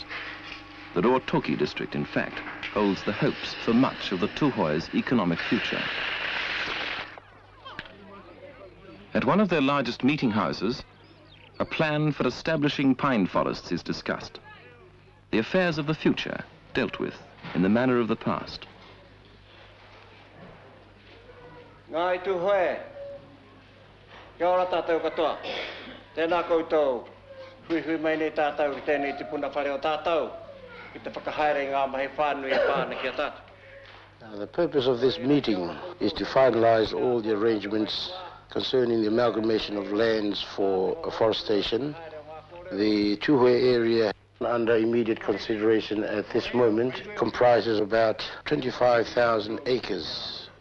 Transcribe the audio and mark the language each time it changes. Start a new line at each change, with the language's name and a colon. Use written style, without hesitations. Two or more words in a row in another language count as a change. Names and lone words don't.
English: The Ruatoki district, in fact, holds the hopes for much of the Tuhoi's economic future. At one of their largest meeting houses, a plan for establishing pine forests is discussed. The affairs of the future dealt with in the manner of the past. Ngai Tuhoi.
Māori: Kia ora tātou katoa. Tēnā koutou. Hui mai nei tātou ki tēnei te puna whare o tātou. Ki te whakahaere ngā mahi whānui e pāna kia tātou.
English: The purpose of this meeting is to finalize all the arrangements concerning the amalgamation of lands for afforestation. The Tuhoi area under immediate consideration at this moment comprises about 25,000 acres.